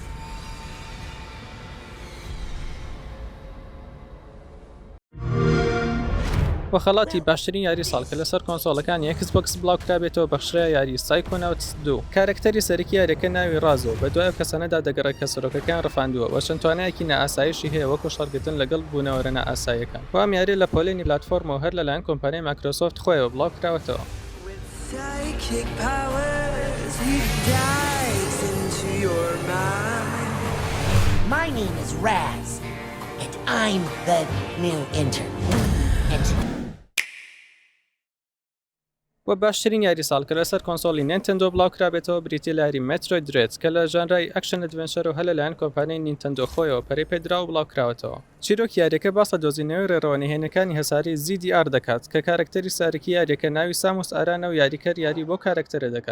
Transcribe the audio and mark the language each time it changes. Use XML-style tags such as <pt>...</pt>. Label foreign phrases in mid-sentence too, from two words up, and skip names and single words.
<ckb>و خەڵاتی باشترین یاری ساڵ کە لەسەر کۆنسۆڵەکانی Xbox بڵاوکرابێتەوە بەخشرا یاری سایکۆناوتس 2. کارکتەری سەرەکی یاریەکە ناوی ڕازۆ بە دوای کەسانەدا دەگەڕێت کە سەرۆکەکان ڕفاندووە و چەند توانایەکی نائاسایشی هەیە وەکو شەڕگرتن لەگەڵ بوونەوەرە نائاساییەکان. و ئەم یاری لە پۆلێنی پلاتفۆرمەوە هەر لەلایەن کۆمپانیای مایکرۆسۆفت خۆیەوە بڵاوکراوەتەوە.</ckb> <en>Psychic powers, he dives into your mind. My name is Raz, and I'm the new intern.</en> <ckb>و باشترین یاری ساڵ کە لەسەر کۆنسۆڵی نینتەندۆ بڵاوکرابێتەوە بریتی لە یاری مێترۆید درێت کە لە ژانرای</ckb> <en>action adventure</en> <ckb>و هە لەلایەن کۆمپانیای نینتەندۆ خۆیەوە پەرەی پێدراوە بڵاوکراوەتەوە. چیرۆک یاریەکە باس لە دۆزینەوەی ڕێڕەوەنیهێنەکانی هەساری ZDR دەکات کە کارکتەری سارەکی یاریەکە ناوی ساموس ئارانە و یاریکەر یاری بۆ کارکتەرە دەکات.</ckb>